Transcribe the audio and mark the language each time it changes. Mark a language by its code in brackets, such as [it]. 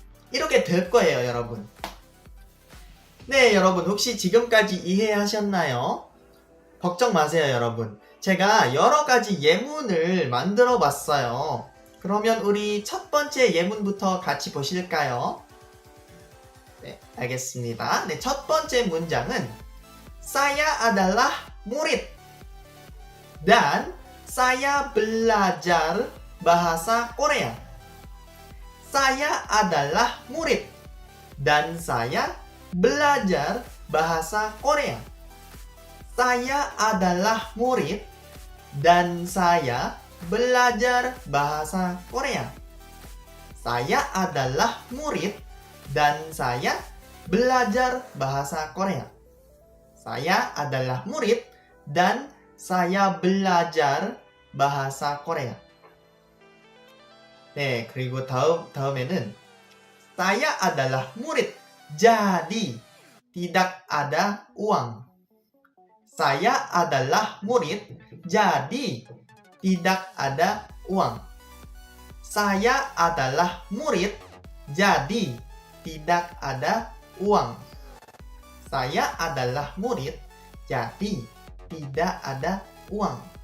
[ko] 이렇게 될 거예요, 여러분. 네, 여러분 혹시 지금까지 이해하셨나요? 걱정 마세요, 여러분. 제가 여러 가지 예문을 만들어 봤어요. 그러면 우리 첫 번째 예문부터 같이 보실까요? 네, 알겠습니다. 네, 첫 번째 문장은 [id] Saya adalah murid dan saya belajar bahasa Korea. Saya adalah murid dan saya belajar bahasa Korea. Saya adalah murid dan saya belajar bahasa Korea. Saya adalah murid dan saya belajar bahasa Korea. Saya adalah murid dan saya belajar bahasa Korea. [ko] 네, 그리고 다음에는 [id] saya adalah murid. Jadi tidak ada uang. Saya adalah murid, jadi tidak ada uang. Saya adalah murid, jadi tidak ada uang. Saya adalah murid, jadi tidak ada uang.